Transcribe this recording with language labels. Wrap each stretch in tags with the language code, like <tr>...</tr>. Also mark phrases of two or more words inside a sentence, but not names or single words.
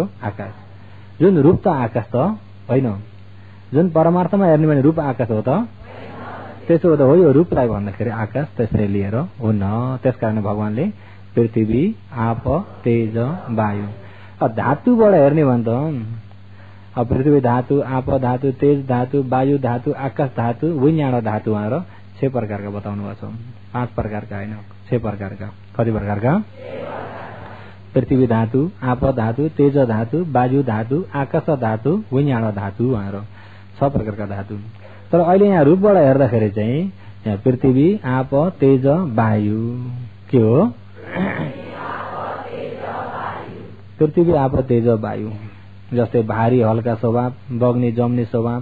<ne>आकाश। जुन रूप त आकाश त होइन। जुन परमार्थमा हेर्ने भने रूप आकाश हो त? त्यसो त हो। यो रूपलाई भन्दाखेरि आकाश त्यसरी लिएर हुन्न। त्यसकारण भगवानले पृथ्वी, आप, तेज, वायु धातुबाट हेर्ने भने त पृथ्वी धातु, आप धातु, तेज धातु, वायु धातु, आकाश धातु, विज्ञान धातु भनेर 6 प्रकारका बताउनु भएको छ। 5 प्रकारका होइन, 6 प्रकारका। कति प्रकारका? पृथ्वी धातु, आप धातु, तेज धातु, वायु धातु, आकाश धातु, विज्ञान धातु भनेर 6 प्रकारका धातु। तर अहिले यहाँ रूपबाट हेर्दाखेरि चाहिँ यहाँ पृथ्वी, आप, तेज, वायु के हो? पृथ्वी, आप, तेज, वायु। जस्तै भारी हल्का स्वभाव, बग्ने जम्ने स्वभाव।</ne>